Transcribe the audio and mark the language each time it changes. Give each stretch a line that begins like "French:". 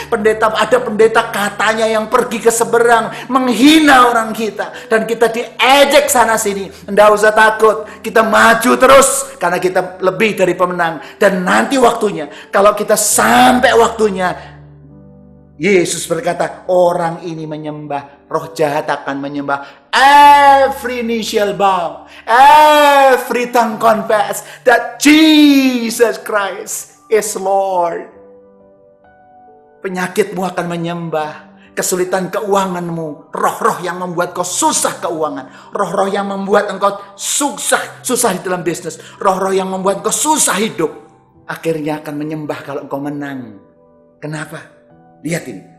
Indonesian: Ada pendeta katanya yang pergi ke seberang menghina orang kita, dan kita diejek sana sini. Tidak usah takut, kita maju terus karena kita lebih dari pemenang. Dan nanti waktunya, kalau kita sampai waktunya, Yesus berkata, orang ini menyembah, roh jahat akan menyembah.
English: Every knee shall bow, every tongue confess that Jesus Christ is Lord.
Indonesian: Penyakitmu akan menyembah, kesulitan keuanganmu, roh-roh yang membuat kau susah keuangan, roh-roh yang membuat engkau susah di dalam bisnis, roh-roh yang membuat kau susah hidup, akhirnya akan menyembah kalau engkau menang. Kenapa? Lihat ini.